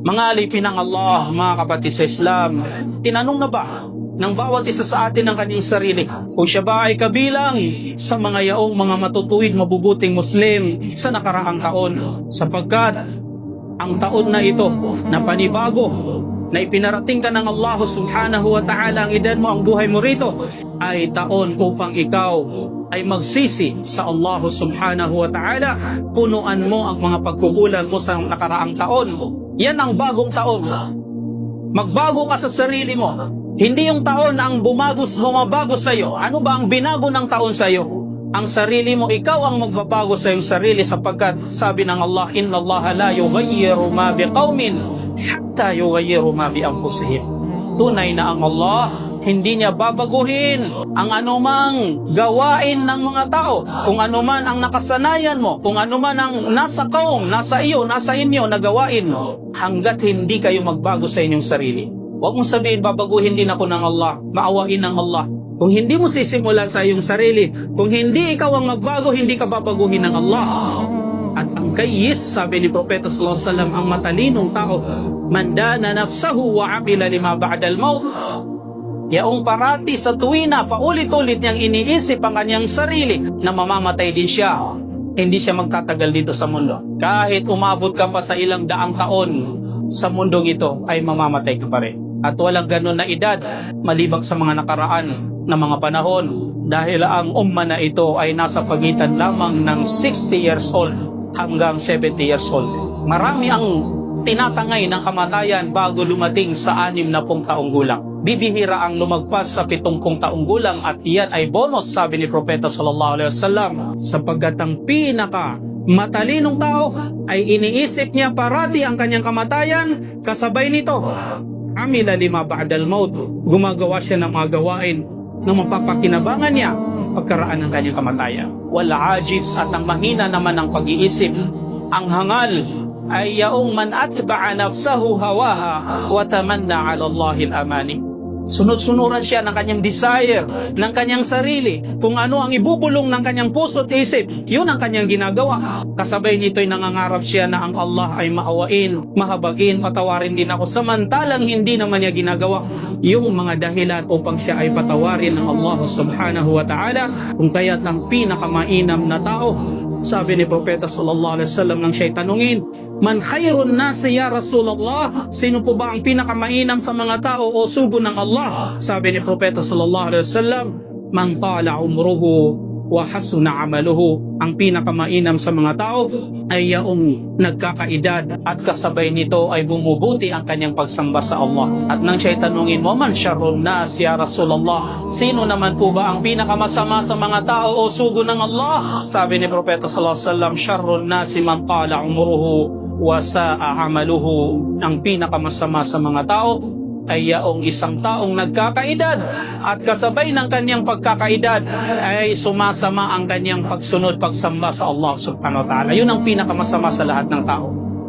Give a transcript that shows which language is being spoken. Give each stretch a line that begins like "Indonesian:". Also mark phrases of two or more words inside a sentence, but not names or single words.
Filipino: Mga alipin ng Allah, mga kapatid sa Islam, tinanong na ba ng bawat isa sa atin ang kanyang sarili kung siya ba ay kabilang sa mga yaong mga matutuwid mabubuting Muslim sa nakaraang taon, sapagkat ang taon na ito na panibago na ipinarating ka ng Allah
Arabic: سبحانه وتعالى,
Filipino: ang edad mo, ang buhay mo rito ay taon upang ikaw ay magsisi sa Allah
Arabic: سبحانه وتعالى.
Filipino: Punuan mo ang mga pagkukulang mo sa nakaraang taon. Yan ang bagong taon. Magbago ka sa sarili mo. Hindi yung taon ang bumabago sa iyo. Ano ba ang binago ng taon sa iyo? Ang sarili mo, ikaw ang magbabago sa iyong sarili, sapagkat sabi ng Allah,
Arabic: إن الله لا يغير ما بقوم حتى يغيروا ما بأنفسهم.
Filipino: Tunay na ang Allah, hindi niya babaguhin ang anumang gawain ng mga tao. Kung anuman ang nakasanayan mo, kung anuman ang nasa kaong, nasa inyo na gawain mo, hanggat hindi kayo magbago sa inyong sarili. Huwag mong sabihin, babaguhin din ako ng Allah, maawain ng Allah. Kung hindi mo sisimulan sa iyong sarili, kung hindi ikaw ang magbago, hindi ka babaguhin ng Allah. At ang kayis, sabi ni Propeta
Arabic: صلى الله عليه وسلم,
Filipino: ang matalinong tao,
Arabic: من دان نفسه وعمل لما بعد الموت.
Filipino: Yaong parati sa tuwina, paulit-ulit niyang iniisip ang kanyang sarili na mamamatay din siya. Hindi siya magtatagal dito sa mundo. Kahit umabot ka pa sa ilang daang taon sa mundong ito, ay mamamatay ka pa rin. At walang ganun na edad malibang sa mga nakaraan na mga panahon, dahil ang umma na ito ay nasa pagitan lamang ng 60
English: years old
Filipino: hanggang 70
English: years old.
Filipino: Marami ang tinatangay ng kamatayan bago lumating sa 60 taong gulang. Bibihira ang lumagpas sa 70 taong gulang, at iyan ay bonus, sabi ni Propeta
Arabic: صلى الله عليه وسلم,
Filipino: sapagkat ang pinaka matalinong tao ay iniisip niya parati ang kanyang kamatayan. Kasabay nito,
Arabic: عمل لما بعد الموت,
Filipino: gumagawa siya ng mga gawain na mapapakinabangan niya pagkaraan ng kanyang kamatayan.
Arabic: والعاجز,
Filipino: at ang mahina naman ng pag-iisip, ang hangal ay yaong
Arabic: من أتبع نفسه هواها وتمنى على الله الأماني.
Filipino: Sunod-sunuran siya ng kanyang desire, ng kanyang sarili. Kung ano ang ibubulong ng kanyang puso at isip, yun ang kanyang ginagawa. Kasabay nito'y nangangarap siya na ang Allah ay maawain, mahabagin, patawarin din ako. Samantalang hindi naman niya ginagawa yung mga dahilan upang siya ay patawarin ng Allah
Arabic: سبحانه وتعالى.
Filipino: Kung kaya't ang pinakamainam na tao, sabi ni Propeta
Arabic: صلى الله عليه وسلم,
Filipino: nang siya'y tanungin,
Arabic: من خير الناس يا رسول الله,
Filipino: sino po ba ang pinakamainam sa mga tao o sugo ng Allah? Sabi ni Propeta
Arabic: صلى الله عليه وسلم من طال عمره وحسن عمله.
Filipino: Ang pinakamainam sa mga tao ay yaong nagkakaedad at kasabay nito ay bumubuti ang kanyang pagsamba sa Allah. At nang siya'y tanungin mo,
Arabic: من شر الناس يا رسول الله,
Filipino: sino naman po ba ang pinakamasama sa mga tao o sugo ng Allah? Sabi ni Propeta
Arabic: صلى الله عليه وسلم شر الناس من طال عمره وساء عمله.
Filipino: Ang pinakamasama sa mga tao ay yaong isang taong nagkakaedad at kasabay ng kanyang pagkakaedad ay sumasama ang kanyang pagsunod, pagsamba sa Allah
Arabic: سبحانه وتعالى.
Filipino: Yun ang pinakamasama sa lahat ng tao.